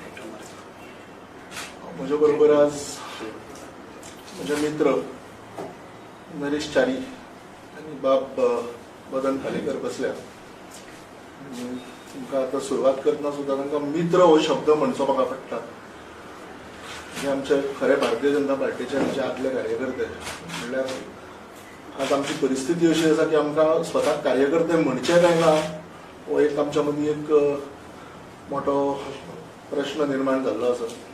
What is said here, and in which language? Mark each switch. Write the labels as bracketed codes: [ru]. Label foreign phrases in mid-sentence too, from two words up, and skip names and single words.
[kok] माझ्या बरोबर आज माझे मित्र नरेश चारी आणि बाब मदन खालेकर बसल्या. तुमका आता सुरुवात करतना सुद्धा तांकां मित्र हो शब्द म्हणचो म्हाका पडटा. हे आमचे खरे भारतीय जनता पार्टीचे आमचे आदले कार्यकर्ते. म्हणल्यार आज आमची परिस्थिती अशी आसा की आमकां स्वताक कार्यकर्ते म्हणचे काय ना हो एक आमच्या मदीं एक मोठो प्रश्न निर्माण जाल्लो आसा.